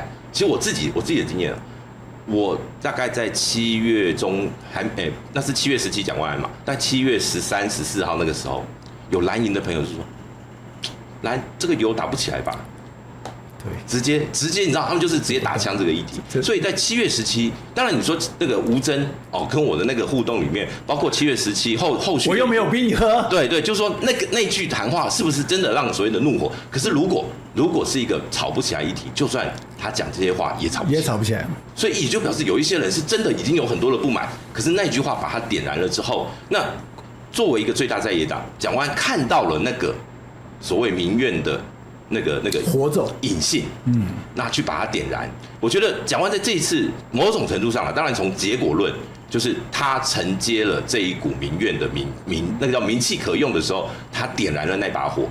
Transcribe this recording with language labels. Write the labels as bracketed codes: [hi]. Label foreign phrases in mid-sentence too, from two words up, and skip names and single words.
[zh] 其實我自己的經驗，我大概在7月中那是7月17蔣萬安嘛，但7月13、14號那個時候，有藍營的朋友就說，這個油打不起來吧？對，直接，你知道，他們就是直接打槍這個議題。所以在7月17，當然你說那個吳崢跟我的那個互動裡面，包括7月17後續，我又沒有逼你喝。對，就是說那句談話是不是真的讓所謂的怒火？可是如果是一個吵不起來議題，就算他講這些話也吵不起來。所以也就表示有一些人是真的已經有很多的不滿，可是那句話把他點燃了之後，那作為一個最大在野黨，蔣萬安看到了那個所謂民怨的。那個火種隱性，那去把它點燃。我覺得蔣萬安在這一次某種程度上當然從結果論，就是他承接了這一股民怨的那個叫民氣可用的時候，他點燃了那把火。